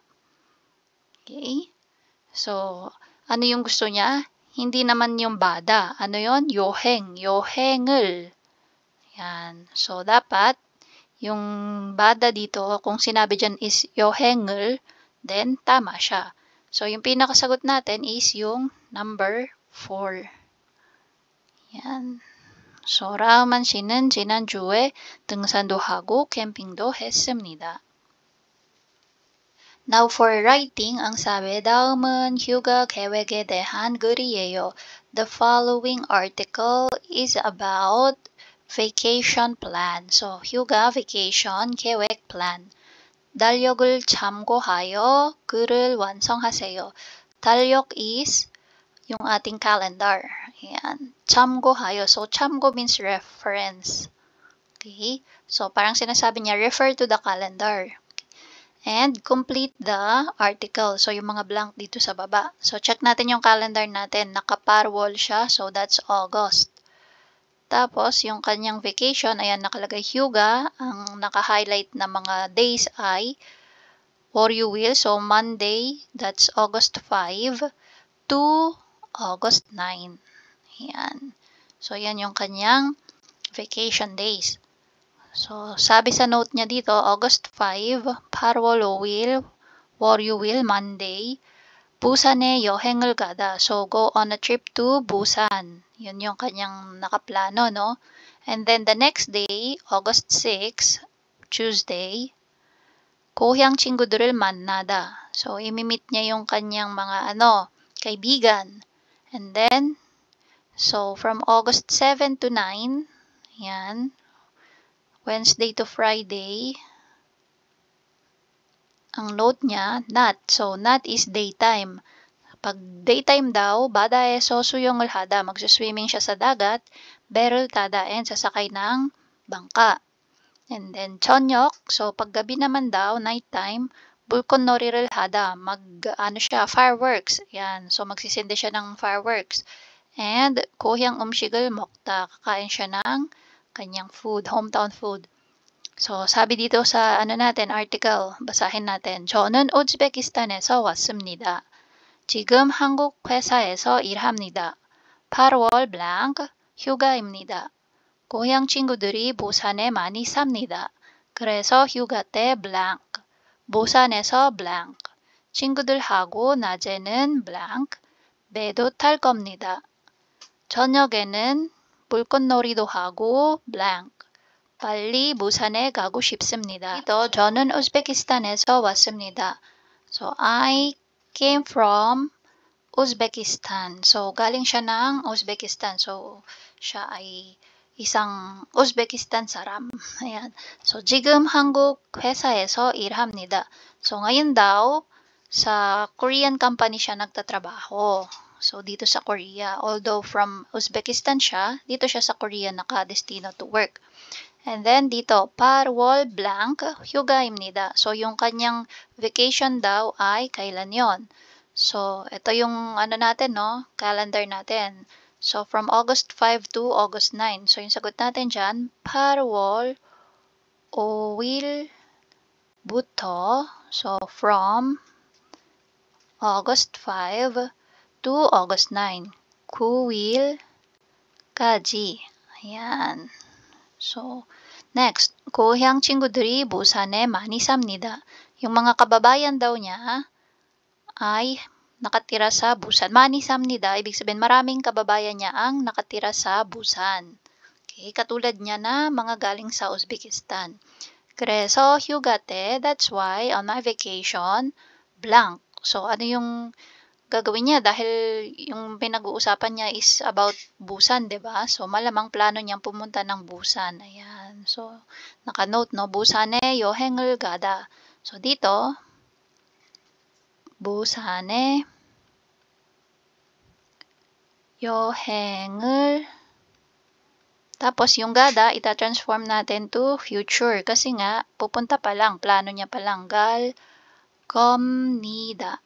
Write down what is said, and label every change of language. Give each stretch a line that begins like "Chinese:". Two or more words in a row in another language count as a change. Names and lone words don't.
Filipino: Okay? So, ano yung gusto niya? Hindi naman yung bada. Ano yon?
Korean: 여행. 여행을.
Filipino: Yan. So, dapat, yung bada dito, kung sinabi dyan is 여행을, then tama siya. So, yung pinakasagot natin is yung number 4. Yan. So,
Korean: 라흐만 씨는 지난주에 등산도 하고 캠핑도 했습니다.
English: Now for writing,
Filipino: ang sabi,
Korean: 다음은 휴가 계획에 대한 글이에요.
English: The following article is about vacation plan. So,
Korean: 휴가, vacation, 계획, plan. 달력을 참고하여 글을 완성하세요.
Filipino: 달력 is yung ating calendar. Ayan.
English: 참고하여. So, 참고 means reference. Okay? So,
Filipino: parang sinasabi niya,
English: refer to the calendar. And complete the article. So,
Filipino: yung mga blank dito sa baba. So, check natin yung calendar natin. Nakaparwall siya.
English: So, that's August.
Filipino: Tapos, yung kanyang vacation, ayan, nakalagay Hyuga. Ang naka-highlight na mga days ay or you will.
English: So, Monday, that's August 5 to August 9.
Filipino: Ayan. So, yan yung kanyang
English: vacation days.
Filipino: So, sabi sa note niya dito, August 5, parwolo will,
English: or you will,
Filipino: Monday,
Korean: 부산에 여행을 가다.
English: So, go on a trip to Busan.
Filipino: Yun yung kanyang nakaplano, no?
English: And then the next day, August 6, Tuesday,
Korean: 고향 친구들을 만나다.
Filipino: So, imimit niya yung kanyang mga kaibigan.
English: And then, so from August 7 to 9,
Filipino: yan,
English: Wednesday to Friday,
Filipino: ang note niya,
Korean: not.
English: So, not is daytime.
Filipino: Pag daytime daw,
Korean: 바다에서 수영을 하다.
Filipino: Magsuswimming siya sa dagat,
Korean: 배를 타다,
Filipino: and sasakay ng bangka.
English: And then,
Filipino: 저녁. So, paggabi naman daw, nighttime,
Korean: 불꽃놀이를 하다.
English: fireworks.
Filipino: Yan. So, magsisindi siya ng fireworks.
English: And,
Korean: 고향 음식을 먹다.
Filipino: Kakain siya ng kanyang food,
English: hometown food.
Filipino: So, sabi dito sa article, basahin natin.
Korean: 저는 우즈베키스탄에서 왔습니다. 지금 한국 회사에서 일합니다. 8월 blank, 휴가입니다. 고향 친구들이 부산에 많이 삽니다. 그래서 휴가 때 blank, 부산에서 blank, 친구들하고 낮에는 blank, 배도 탈 겁니다. 저녁에는 불꽃놀이도 하고 blank. 빨리 부산에 가고 싶습니다. ito, 저는 우즈베키스탄에서 왔습니다.
English: So, I came from Uzbekistan. So,
Filipino: galing siya ng Uzbekistan. So, siya ay isang Uzbekistan saram. Ayan. So,
Korean: 지금 한국 회사에서 일합니다.
Filipino: So, ngayon daw, sa
English: Korean company
Filipino: siya nagtatrabaho. So, dito sa Korea. Although from Uzbekistan siya, dito siya sa Korea nakadestino
English: to work. And then,
Filipino: dito,
Korean: 8월 blank, 휴가입니다.
Filipino: So, yung kanyang vacation daw ay kailan yon? So, ito yung ano natin, no? Calendar natin.
English: So, from August 5 to August 9. So,
Filipino: yung sagot natin dyan,
Korean: 8월 5일부터,
English: so from August 5 to August 9.
Korean: 9일까지.
Filipino: Ayan.
English: So, next,
Korean: 고향 친구들이 부산에 많이 삽니다.
Filipino: Yung mga kababayan daw niya ay nakatira sa Busan.
Korean: 많이 삽니다,
Filipino: ibig sabihin maraming kababayan niya ang nakatira sa Busan. Okay, katulad niya na mga galing sa Uzbekistan.
Korean: 그래서 휴가 때,
English: that's why on my vacation, blank. So,
Filipino: ano yung gagawin niya? Dahil yung pinag-uusapan niya is about Busan, 'di ba? So, malamang plano niyang pumunta ng Busan. Ayan. So, naka-note, no?
Korean: 부산에 여행을 가다.
Filipino: So, dito,
Korean: 부산에 여행을,
Filipino: tapos yung gada, ita-transform natin
English: to future
Filipino: kasi nga, pupunta pa lang, plano niya pa lang,
Korean: 갈 겁니다.